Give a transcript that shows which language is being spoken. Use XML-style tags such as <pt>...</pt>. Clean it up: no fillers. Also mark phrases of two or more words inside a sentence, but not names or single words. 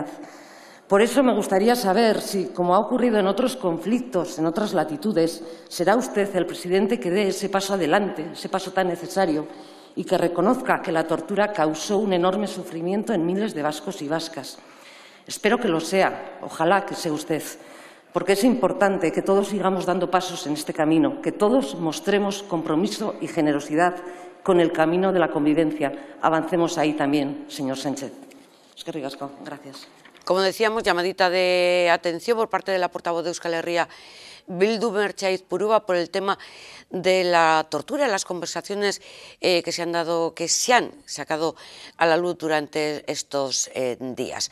<es>Por eso me gustaría saber si, como ha ocurrido en otros conflictos, en otras latitudes, será usted el presidente que dé ese paso adelante, ese paso tan necesario, y que reconozca que la tortura causó un enorme sufrimiento en miles de vascos y vascas. Espero que lo sea, ojalá que sea usted, porque es importante que todos sigamos dando pasos en este camino, que todos mostremos compromiso y generosidad con el camino de la convivencia. Avancemos ahí también, señor Sánchez.</es> <eu>Eskerrik asko.</eu> <es>Gracias. Como decíamos, llamadita de atención por parte de la portavoz de Euskal Herria Bildu, Merche Aizpurua, por el tema de la tortura en las conversaciones que se han sacado a la luz durante estos días.</es>